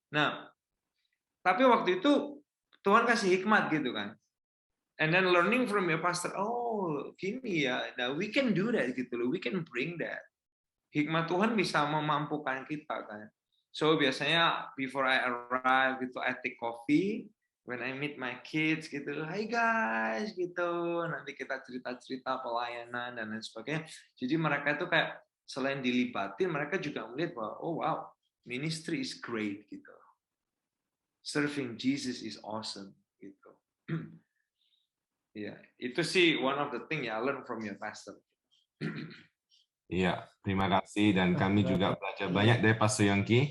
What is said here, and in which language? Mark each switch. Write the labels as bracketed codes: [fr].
[id] Nah, tapi waktu itu Tuhan kasih hikmat gitu kan. [en] And then learning from your pastor, [id] gini ya, nah [en] we can do that [id] gitu loh, [en] we can bring that. [id] Hikmat Tuhan bisa memampukan kita kan. So biasanya [en] before I arrive [id] gitu, [en] I take coffee. When I meet my kids [id] gitu, [en] hi guys gitu. [id] Nanti kita cerita-cerita pelayanan dan lain sebagainya. Jadi mereka itu kayak selain dilibatin, mereka juga melihat bahwa [en] oh wow, ministry is great [id] gitu. [en] Serving Jesus is awesome [id] gitu. Ya, itu sih [en] one of the thing I learn from your pastor. [id] Iya, terima kasih dan kami juga belajar banyak dari Pastor Yongki.